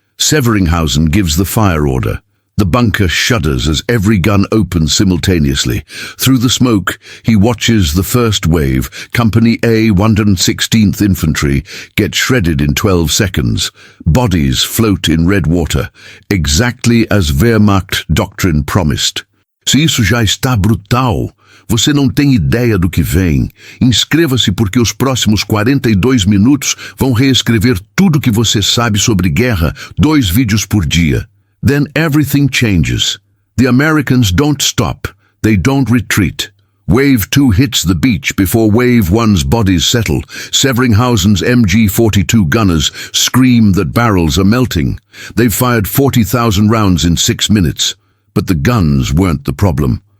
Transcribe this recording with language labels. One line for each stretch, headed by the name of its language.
English: Severinghausen gives the fire order. The bunker shudders as every gun opens simultaneously. Through the smoke, he watches the first wave, Company A, 116th Infantry, get shredded in 12 seconds. Bodies float in red water, exactly as Wehrmacht doctrine promised.
Portuguese: Se isso já está brutal, você não tem ideia do que vem. Inscreva-se porque os próximos 42 minutos vão reescrever tudo que você sabe sobre guerra, 2 vídeos por dia.
English: Then everything changes. The Americans don't stop. They don't retreat. Wave 2 hits the beach before Wave 1's bodies settle. Severinghausen's MG-42 gunners scream that barrels are melting. They've fired 40,000 rounds in 6 minutes. But the guns weren't the problem.